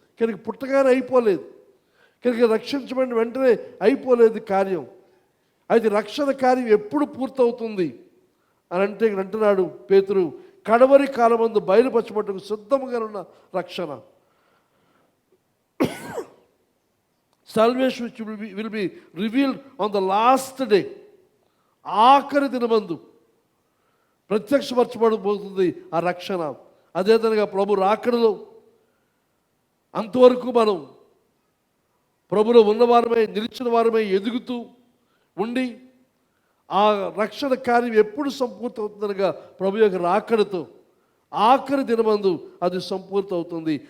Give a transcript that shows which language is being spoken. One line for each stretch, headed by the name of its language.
Telugu: కనుక పుట్టగానే అయిపోలేదు, కనుక రక్షించబడిన వెంటనే అయిపోలేదు కార్యం. అయితే రక్షణ కార్యం ఎప్పుడు పూర్తవుతుంది అని అంటే ఇక్కడ అంటున్నాడు పేతురు, కడవరి కాలమందు బయలుపరచబట్టుకు సిద్ధముగా ఉన్న రక్షణ.
English: Salvation will be revealed on the last day.
Telugu: ఆఖరి దినమందు ప్రత్యక్షపరచబడబోతుంది ఆ రక్షణ. అదేవిధంగా ప్రభు రాకడలో అంతవరకు మనం ప్రభులో ఉన్నవారమై, నిలిచిన వారమై ఎదుగుతూ ఉండి ఆ రక్షణ కార్యం ఎప్పుడు సంపూర్తి అవుతుందనగా ప్రభు యొక్క రాకడతో ఆఖరి దినమందు అది సంపూర్తి అవుతుంది.